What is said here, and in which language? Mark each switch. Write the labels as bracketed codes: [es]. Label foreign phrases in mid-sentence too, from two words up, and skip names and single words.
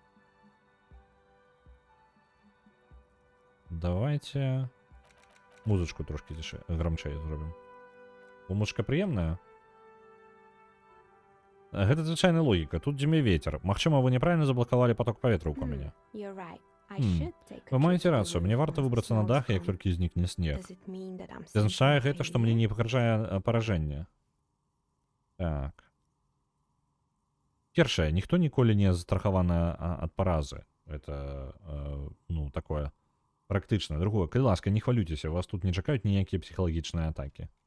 [be] Давайте... Музычку трошки грамчэй зробім. Бо музычка прыемная. Гэта звычайная логіка. Тут дзьме вецер. Магчыма, вы няправільна заблакавалі поток паветра ў коміне. [en] You're right. I [be] Хм. [en] should take a [be] Вы маеце [en] trip to [be] рацыю, [en] the [be] мне [en] village [be] варта [en] once the [be] выбрацца на [en] snow [be] дах, [en] is [be] як [en] gone. [be] толькі знікне снег. [en] Does it mean that I'm [be] Це азначае [en] sinking [be] гэта, што мне [en] failure? [be] не пагражае паражэнне. Так. Першае, ніхто ніколі не застрахаваны ад паразы. Это, ну, такое практычна. Другое, калі ласка, не хвалюйцеся, вас тут не чакаюць ніякія псіхалагічныя атакі.